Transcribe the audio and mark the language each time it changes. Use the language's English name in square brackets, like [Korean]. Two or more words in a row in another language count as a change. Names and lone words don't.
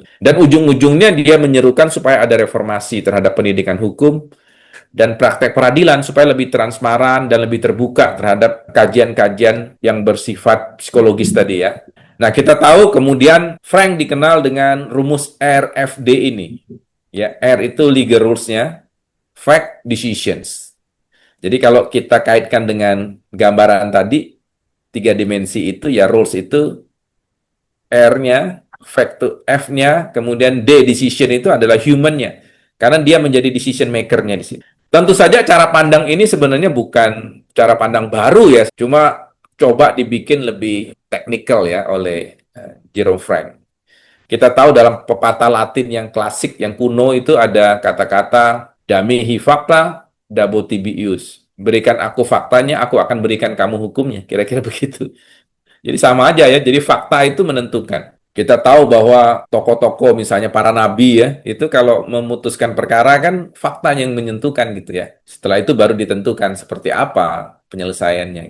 [Indonesian] Dan ujung-ujungnya dia menyerukan supaya ada reformasi terhadap pendidikan hukum dan praktek peradilan supaya lebih transparan dan lebih terbuka terhadap kajian-kajian yang bersifat psikologis tadi ya. Nah, kita tahu kemudian Frank dikenal dengan rumus RFD ini. Ya, R itu [English] legal rules- [Indonesian] nya, [English] fact decisions. [Indonesian] Jadi kalau kita kaitkan dengan gambaran tadi, 3 dimensi itu ya rules itu R-nya, fact itu F-nya, kemudian D decision itu adalah human-nya. Karena dia menjadi [English] decision maker- [Indonesian] nya di sini. Tentu saja cara pandang ini sebenarnya bukan cara pandang baru ya, cuma coba dibikin lebih teknikal ya oleh Jerome Frank. Kita tahu dalam pepatah Latin yang klasik, yang kuno itu ada kata-kata [Latin] damihi facta, dabo tibi ius. [Indonesian] Berikan aku faktanya, aku akan berikan kamu hukumnya. Kira-kira begitu. Jadi sama aja ya, jadi fakta itu menentukan. Kita tahu bahwa tokoh-tokoh misalnya para nabi ya, itu kalau memutuskan perkara kan faktanya yang menentukan gitu ya. Setelah itu baru ditentukan seperti apa penyelesaiannya.